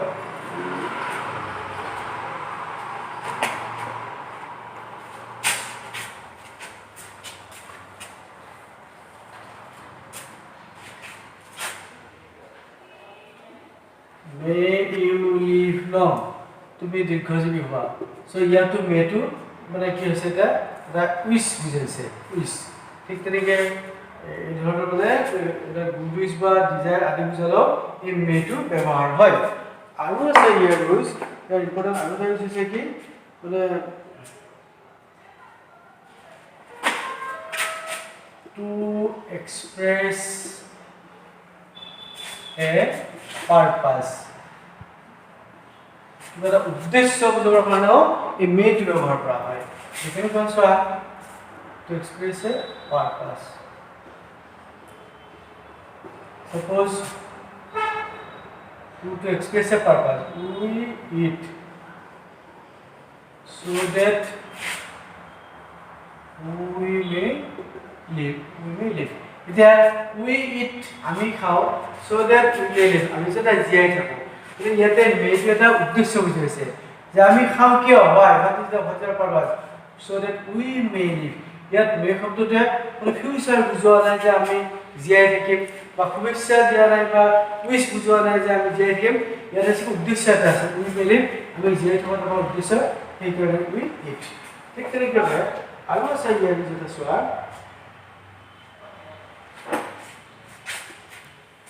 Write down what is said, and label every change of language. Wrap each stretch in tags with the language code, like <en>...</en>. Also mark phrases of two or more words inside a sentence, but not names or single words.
<en>may you live long</en> <as>তুমি দীৰ্ঘজীৱী হোৱা সো ইয়াতো মেটো মানে কি হৈছে এটা উইশ বুজাইছে উইশ ঠিক তেনেকৈ এই ধৰণৰ মানে এটা</as> <en>good wish</en> <as>বা ডিজায়াৰ আদি বুজালেও এই মেটো ব্যৱহাৰ হয় আৰু আছে ইয়াৰ ইউজ ইয়াৰ ইম্পৰ্টেণ্ট আৰু এটা ইউজ হৈছে কি মানে</as> <en>to express a purpose</en> <as>কিবা উদ্দেশ্য বুজাবৰ কাৰণেও এই মেটো ব্যৱহাৰ কৰা হয় যেনে কোৱা</as> <en>to express a purpose suppose to express a purpose we eat so that we may live</en> <as>এতিয়া</as> <en>we eat</en> <as>আমি খাও</as> <en>so that we may live</en> <as>আমি যেটা জীয়াই থাকো কিন্তু ইয়াতে মেটো এটা উদ্দেশ্য বুজাইছে যে আমি খাও কিয় হয়</as> <en>that is the future purpose so that we may live</en> <as>ইয়াত মে শব্দটোৱে কোনো ফিউচাৰ বুজোৱা নাই যে আমি জীয়াই থাকিম বা শুভেচ্ছা দিয়া নাই বা উইশ বুজোৱা নাই যে আমি জীয়াই থাকিম ইয়াত আছে উদ্দেশ্য এটা আছে</as> <en>we may live</en> <as>আমি জীয়াই থকাৰ এটা উদ্দেশ্য সেইকাৰণে</as> <en>we eat</en> <as>ঠিক তেনেকৈ আৰু আছে ইয়াৰ যেটা চোৱা</as>